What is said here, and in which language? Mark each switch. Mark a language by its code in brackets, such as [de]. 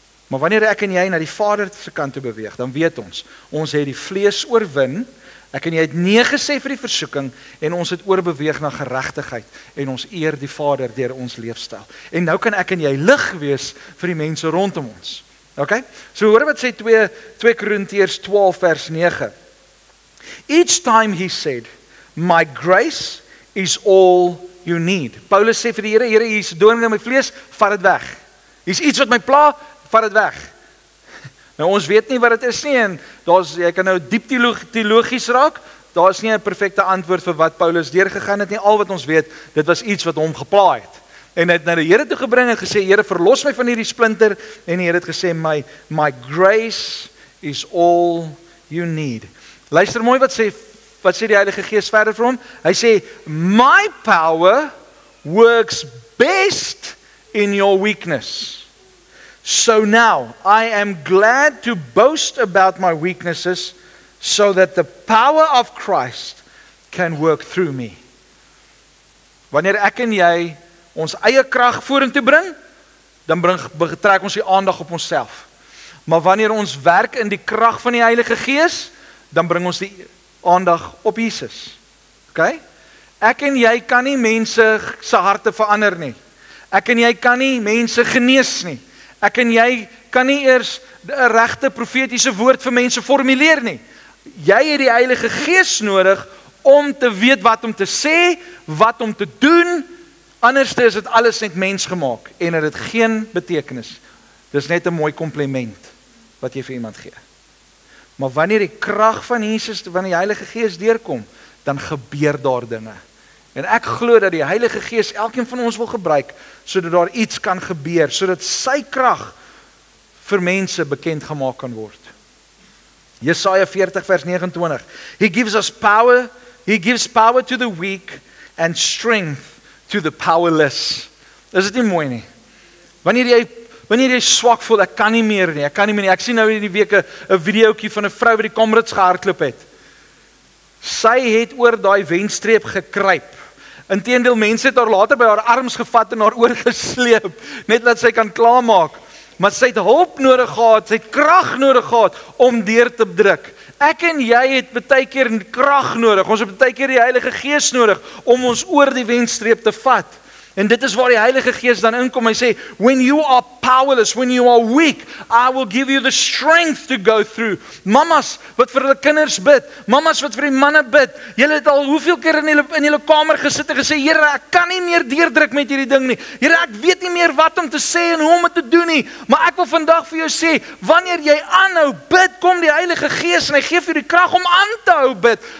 [af] Maar wanneer ek en jy na die Vader se kant toe beweeg, dan weet ons het die vlees oorwin, ek en jy het nee gesê vir die versoeking en ons het oorbeweeg na geregtigheid en ons eer die Vader deur ons leefstyl. En nou kan ek en jy lig wees vir die mense rondom ons. Okay? So hoor wat sê 2 Korintiërs 12 vers 9. [en] Each time he said, my grace is all you need. [af] Paulus sê vir die Here, Here, hier is 'n doring in my vlees, vat dit weg. Hier's iets wat my pla, vat dit weg. Nou ons weet nie wat dit is nie en jy kan nou diep teologies raak. Daar is nie 'n perfekte antwoord vir wat Paulus deurgegaan het nie. Al wat ons weet, dit was iets wat hom gepla het. En hy het na die Here toe gebring en gesê, Here, verlos my van hierdie splinter. En die Here het gesê, my [en] grace is all you need. [af] Luister mooi wat sê die Heilige Gees verder vir hom. Hy sê, [en] my power works best in your weakness. So now, I am glad to boast about my weaknesses so that the power of Christ can work through me. [af] Wanneer ek en jy ons eie krag vorentoe bring, dan trek ons die aandag op onsself. Maar wanneer ons werk in die krag van die Heilige Gees, dan bring ons die aandag op Jesus. Okay? Ek en jy kan nie mense se harte verander nie. Ek en jy kan nie mense genees nie. Ek en jy kan nie eers 'n regte profetiese woord vir mense formuleer nie. Jy het die Heilige Gees nodig om te weet wat om te sê, wat om te doen. Anders is dit alles net mensgemaak en dit het geen betekenis. Dis net 'n mooi kompliment wat jy vir iemand gee. Maar wanneer die krag van Jesus, wanneer die Heilige Gees deurkom, dan gebeur daar dinge. En ek glo dat die Heilige Gees elkeen van ons wil gebruik, sodat daar iets kan gebeur, sodat sy krag vir mense bekend gemaak kan word. Jesaja 40 vers 29. [en] He gives power to the weak and strength to the powerless. [af] Is dit nie mooi nie? Wanneer jy swak voel, ek kan nie meer nie. Ek sien nou hierdie week 'n videoetjie van 'n vrou wat die Comrades gehardloop het. Sy het oor daai wenstreep gekruip. Inteendeel, mense het haar later by haar arms gevat en haar oorgesleep, net dat sy kan klaarmaak. Maar sy het hulp nodig gehad, sy het krag nodig gehad om deur te druk. Ek en jy het baie keer krag nodig. Ons het baie keer die Heilige Gees nodig om ons oor die wenstreep te vat. En dit is waar die Heilige Gees dan inkom. Hy sê, [en] when you are powerless, when you are weak, I will give you the strength to go through. [af] Mamas wat vir hulle kinders bid, mamas wat vir die manne bid. Julle het al hoeveel keer in julle kamer gesit en gesê, Here, ek kan nie meer deurdruk met hierdie ding nie. Here, ek weet nie meer wat om te sê en hoe om dit te doen nie. Maar ek wil vandag vir jou sê, wanneer jy aanhou bid, kom die Heilige Gees en hy gee vir jou die krag om aan te hou bid.